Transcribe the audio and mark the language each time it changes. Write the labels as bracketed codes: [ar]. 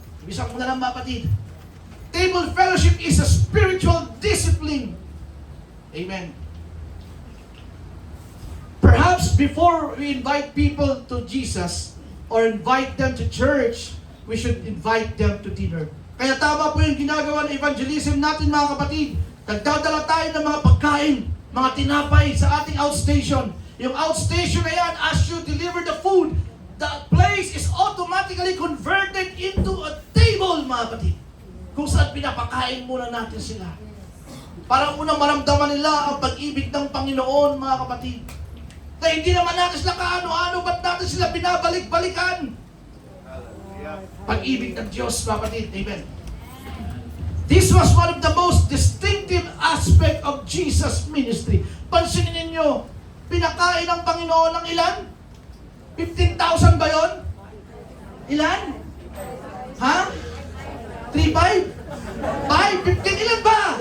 [tl] Bisa ko na lang, mapatid. [en] Table fellowship is a spiritual discipline. Amen. Perhaps before we invite people to Jesus or invite them to church, we should invite them to dinner. [tl] Kaya tama po yung ginagawa ng evangelism natin, mga kapatid. Nagdadala tayo ng mga pagkain, mga tinapay sa ating outstation. [en] Yung outstation na yan, as you deliver the food, the place is automatically converted into a table, [tl] mga kapatid. Kung saan pinapakain muna natin sila. Para unang maramdaman nila ang pag-ibig ng Panginoon, mga kapatid. Na hindi naman natin sila kaano-ano, ba't natin sila binabalik-balikan? Pag-ibig ng Diyos, kapatid. Amen. [en] This was one of the most distinctive aspect of Jesus' ministry. [tl] Pansinin ninyo, pinakain ng Panginoon ng ilan? 15,000 ba yun? Ilan? Ha? 3, 5? 5? 15? Ilan ba?